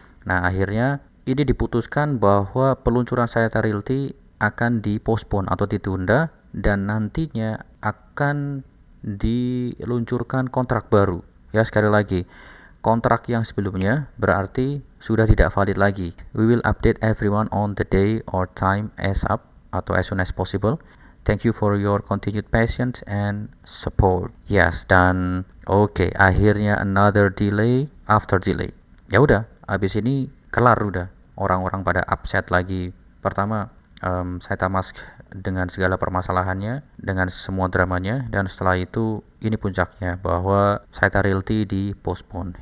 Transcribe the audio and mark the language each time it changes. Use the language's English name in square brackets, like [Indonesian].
[Indonesian] Nah, akhirnya ini diputuskan bahwa peluncuran Saita Realty akan dipospon atau ditunda dan nantinya akan diluncurkan kontrak baru. Ya, sekali lagi, kontrak yang sebelumnya berarti sudah tidak valid lagi. [English] We will update everyone on the day or time ASAP atau as soon as possible. Thank you for your continued patience and support. Yes, [Indonesian] dan oke, akhirnya [English] another delay after delay. [Indonesian] Ya udah, habis ini kelar udah. Orang-orang pada upset lagi. Pertama, SaitaMask dengan segala permasalahannya, dengan semua dramanya, dan setelah itu ini puncaknya bahwa Saita Realty di postpone.